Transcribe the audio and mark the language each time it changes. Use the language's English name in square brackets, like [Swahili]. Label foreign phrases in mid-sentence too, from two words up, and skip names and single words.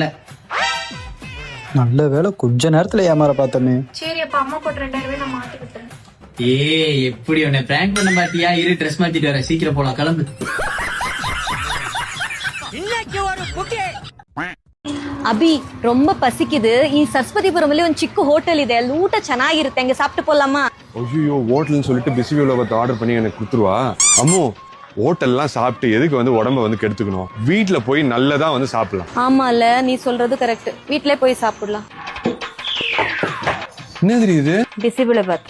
[Tamil] நல்ல வேலை கொஞ்ச நேரத்துல ஏமாற பார்த்தமே. சரி அப்ப அம்மா போட்டு 2000 நான் மாத்தி விட்டுறேன். எப்படி உன்னை பிராங்க் பண்ண பாத்தியா? இரு ட்ரெஸ் மாத்திட்டு வரேன், சீக்கிரம் போலாம், கிளம்பு. ಅಭಿ ரொம்ப பசிக்குது. [Kannada] ಈ ಸರಸ್ವತಿಪುರಮಲ್ಲಿ ಒಂದು ಚಿಕ್ಕ ಹೋಟೆಲ್ ಇದೆ, ಅಲ್ಲಿ ಊಟ ಚೆನ್ನಾಗಿರುತ್ತೆ, ಹಂಗೆ [Tamil] சாப்பிட்டு போலாமா? ஐயோ, ஹோட்டல்னு சொல்லிட்டு பிஸி உலகத்தை ஆர்டர் பண்ணி எனக்கு கொடுத்துருவா. அம்மு, ஹோட்டல்லாம் சாப்பிட்டு எதுக்கு வந்து உடம்ப வந்து கெடுத்துக்கணும்? வீட்டுல போய் நல்லதா வந்து சாப்பிடலாம். ஆமால, நீ சொல்றது கரெக்ட். வீட்லயே போய் சாப்பிடலாம். என்ன தெரியுது? பிசிபிளபாத்.